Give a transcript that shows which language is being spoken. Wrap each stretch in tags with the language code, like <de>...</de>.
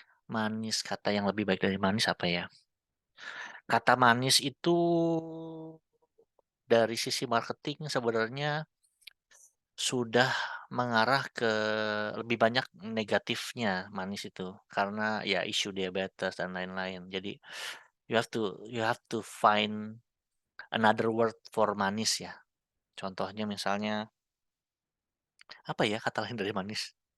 <id>Manis, kata yang lebih baik dari manis apa ya? Kata manis itu dari sisi marketing sebenarnya sudah mengarah ke lebih banyak negatifnya manis itu karena ya isu diabetes dan lain-lain.</id> <en>Jadi you have to find another word for manis ya.</en> <id>Contohnya misalnya apa ya kata lain dari manis?</id>